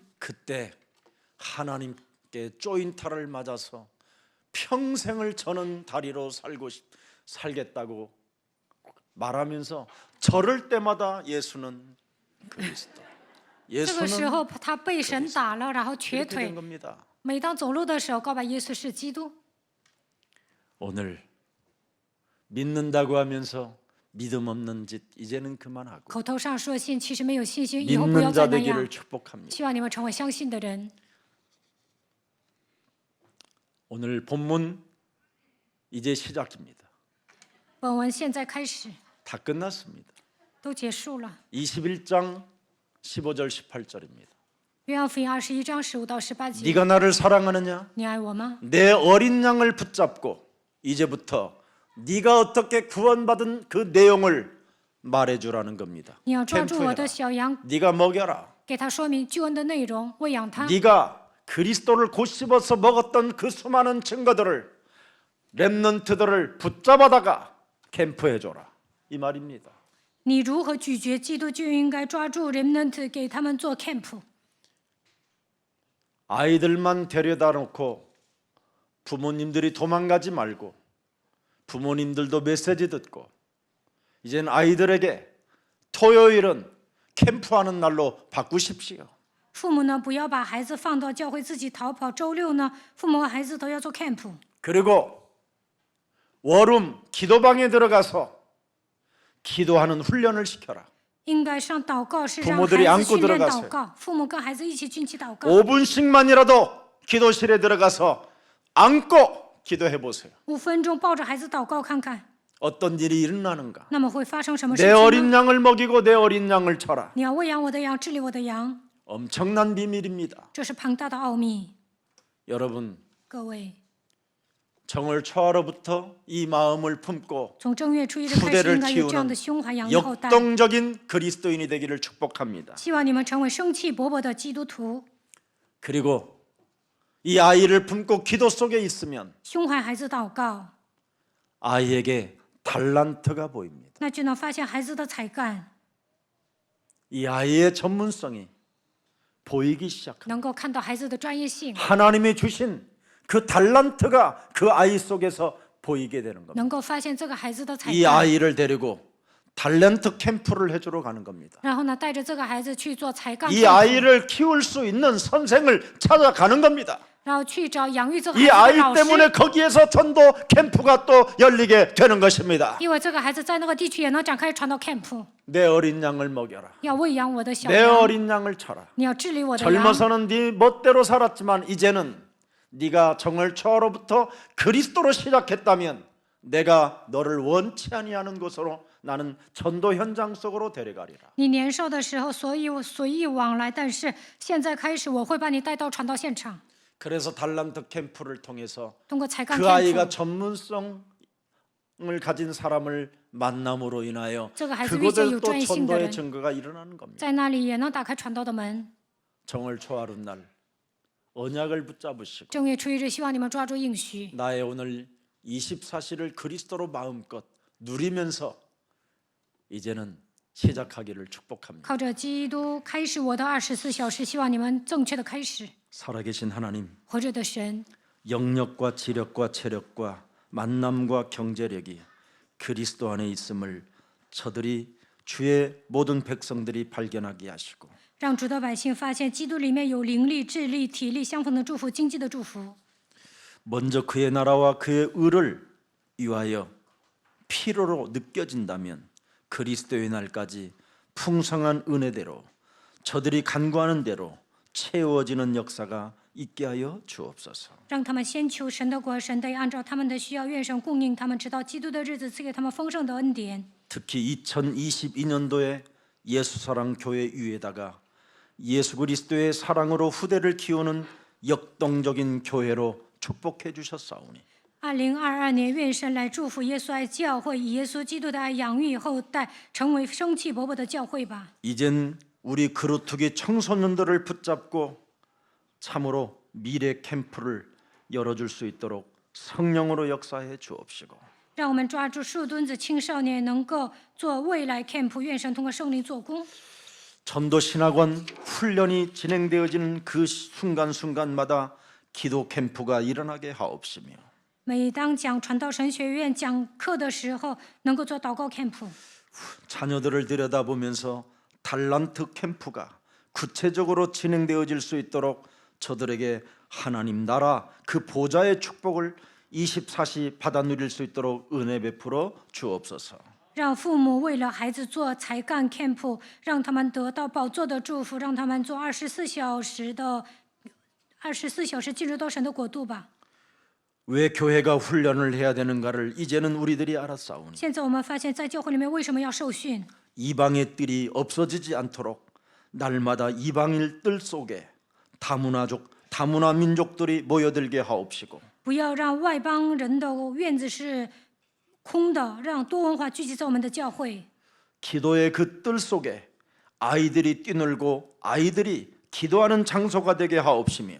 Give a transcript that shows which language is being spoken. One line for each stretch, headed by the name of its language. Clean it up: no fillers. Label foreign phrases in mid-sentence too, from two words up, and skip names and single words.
Korean: 그때 하나님께 쪼인 탈을 맞아서 평생을 저는 다리로 살겠다고 말하면서 저럴 때마다 예수는 그리스도.
Chinese: 这个时
Korean: 예수는
Chinese: 候他被神打了，然后瘸
Korean: 이렇게 된
Chinese: 腿。
Korean: 겁니다.
Chinese: 每当走路的时候，告白耶稣是基督。
Korean: 오늘 믿는다고 하면서 믿음 없는 짓 이제는 그만하고
Chinese: 口头上说信，其实没有信心，以后不要
Korean: 믿는
Chinese: 再
Korean: 자
Chinese: 那样
Korean: 되기를 。 축복합니다.
Chinese: 希望你们成为相信的人。
Korean: 오늘 본문 이제 시작입니다.
Chinese: 本文现在开始，
Korean: 다 끝났습니다.
Chinese: 都结束了。
Korean: 21장 15절 18절입니다.
Chinese: 约翰福音21章15到18节，
Korean: 네가 나를 사랑하느냐?
Chinese: 你爱我吗？
Korean: 내 어린 양을 붙잡고 이제부터 네가 어떻게 구원받은 그 내용을 말해주라는 겁니다.
Chinese: 你要抓住我
Korean: 캠프해라.
Chinese: 的小羊，
Korean: 네가 먹여라.
Chinese: 给他说明救恩的内容，喂养他。
Korean: 네가 그리스도를 곧씹어서 먹었던 그 수많은 증거들을 렘넌트들을 붙잡아다가 캠프해줘라 이 말입니다.
Chinese: 你如何咀嚼基督，就应该抓住 remnant， 给他们做 camp。
Korean: 아이들만 데려다 놓고 부모님들이 도망가지 말고 부모님들도 메시지 듣고 이젠 아이들에게 토요일은 캠프하는 날로 바꾸십시오.
Chinese: 父母呢，不要把孩子放到教会自己逃跑。周六呢，父母和孩子都要做 camp。
Korean: 그리고 월음 기도방에 들어가서 기도하는 훈련을 시켜라.
Chinese: 应该上祷告室，让
Korean: 부모들이
Chinese: 孩子
Korean: 안고
Chinese: 训练
Korean: 들어가세요.
Chinese: 祷告。父母跟孩子一起军旗祷告，
Korean: 5분씩만이라도 기도실에 들어가서 안고 기도해 보세요.
Chinese: 5 分钟抱着孩子祷告看看，
Korean: 어떤 일이 일어나는가?
Chinese: 那么会发生什么事
Korean: 내
Chinese: 情
Korean: 어린
Chinese: 呢？
Korean: 양을 먹이고 내 어린 양을 쳐라.
Chinese: 你要喂养我的羊，治理我的羊，
Korean: 엄청난 비밀입니다.
Chinese: 这是庞大的奥秘。
Korean: 여러분,
Chinese: 各位，
Korean: 정월 초하루부터 이 마음을 품고
Chinese: 从正月初一日开始，
Korean: 후대를
Chinese: 应该有这样的
Korean: 키우는
Chinese: 胸怀养育后代。
Korean: 역동적인 그리스도인이 되기를 축복합니다.
Chinese: 希望你们成为生气勃勃的基督徒。
Korean: 그리고 이 아이를 품고 기도 속에 있으면
Chinese: 胸怀孩子祷告，
Korean: 아이에게 달란트가 보입니다.
Chinese: 那就能发现孩子的才干，
Korean: 이 아이의 전문성이 보이기 시작합니다.
Chinese: 能够看到孩子的专业性，
Korean: 하나님이 주신 그 달란트가 그 아이 속에서 보이게 되는 겁니다.
Chinese: 能够发现这个孩子的才
Korean: 이
Chinese: 干，
Korean: 아이를 데리고 달란트 캠프를 해주러 가는 겁니다.
Chinese: 然后呢，带着这个孩子去做才干
Korean: 이
Chinese: 课程，
Korean: 아이를 키울 수 있는 선생을 찾아가는 겁니다.
Chinese: 然后去找养育这个
Korean: 이
Chinese: 孩子
Korean: 아이
Chinese: 的老
Korean: 때문에
Chinese: 师，
Korean: 거기에서 전도 캠프가 또 열리게 되는 것입니다.
Chinese: 因为这个孩子在那个地区也能展开传道 camp，
Korean: 내 어린 양을 먹여라.
Chinese: 要喂养我的小
Korean: 내
Chinese: 羊，
Korean: 어린 양을 쳐라.
Chinese: 你要治理我的羊。
Korean: 젊어서는 네 멋대로 살았지만 이제는 네가 정월 초로부터 그리스도로 시작했다면 내가 너를 원치 아니하는 곳으로 나는 전도 현장 속으로 데려가리라.
Chinese: 你年少的时候随意往来，但是现在开始，我会把你带到传道现场，
Korean: 그래서 달란트 캠프를 통해서
Chinese: 通过才干
Korean: 그 아이가 캠프， 전문성을 가진 사람을 만남으로 인하여
Chinese: 这个孩子遇见
Korean: 그곳에
Chinese: 有
Korean: 또
Chinese: 专业性的
Korean: 전도의
Chinese: 人，
Korean: 증거가 일어나는 겁니다.
Chinese: 在那里也能打开传道的门。
Korean: 정월 초하루 날 언약을 붙잡으시고
Chinese: 正月初一日，希望你们抓住应许，
Korean: 나의 오늘 24시를 그리스도로 마음껏 누리면서 이제는 시작하기를 축복합니다.
Chinese: 靠着基督开始我的24小时，希望你们正确的开始。
Korean: 살아계신 하나님,
Chinese: 活着的神，
Korean: 영력과 지력과 체력과 만남과 경제력이 그리스도 안에 있음을 저들이 주의 모든 백성들이 발견하게 하시고
Chinese: 让主的百姓发现基督里面有灵力、智力、体力相逢的祝福，经济的祝福。
Korean: 먼저 그의 나라와 그의 의를 위하여 필요로 느껴진다면 그리스도의 날까지 풍성한 은혜대로 저들이 간구하는 대로 채워지는 역사가 있게 하여 주옵소서.
Chinese: 让他们先求神的国，神得按照他们的需要，愿神供应他们，直到基督的日子赐给他们丰盛的恩典。
Korean: 특히 2022년도에 예수사랑 교회 위에다가 예수 그리스도의 사랑으로 후대를 키우는 역동적인 교회로 축복해 주셨사오니
Chinese: 2022 年，愿神来祝福耶稣爱教会，以耶稣基督的爱养育后代，成为生气勃勃的教会吧。
Korean: 이젠 우리 그루트기 청소년들을 붙잡고 참으로 미래 캠프를 열어줄 수 있도록 성령으로 역사해 주옵시고
Chinese: 让我们抓住树墩子青少年，能够做未来 camp， 愿神通过圣灵做工。
Korean: 전도 신학원 훈련이 진행되어지는 그 순간순간마다 기도 캠프가 일어나게 하옵시며
Chinese: 每当讲传道神学院讲课的时候，能够做祷告 camp，
Korean: 자녀들을 들여다보면서 달란트 캠프가 구체적으로 진행되어질 수 있도록 저들에게 하나님 나라 그 보좌의 축복을 24시 받아 누릴 수 있도록 은혜 베풀어 주옵소서.
Chinese: 让父母为了孩子做才干 camp， 让他们得到宝座的祝福，让他们做24小时进入到神的国度吧。
Korean: 왜 교회가 훈련을 해야 되는가를 이제는 우리들이 알았사오니
Chinese: 现在我们发现，在教会里面为什么要受训？
Korean: 이방의 뜰이 없어지지 않도록 날마다 이방일 뜰 속에 다문화 민족들이 모여들게 하옵시고
Chinese: 不要让外邦人的院子是空的，让多文化聚集在我们的教会。
Korean: 기도의 그 뜰 속에 아이들이 뛰놀고 아이들이 기도하는 장소가 되게 하옵시며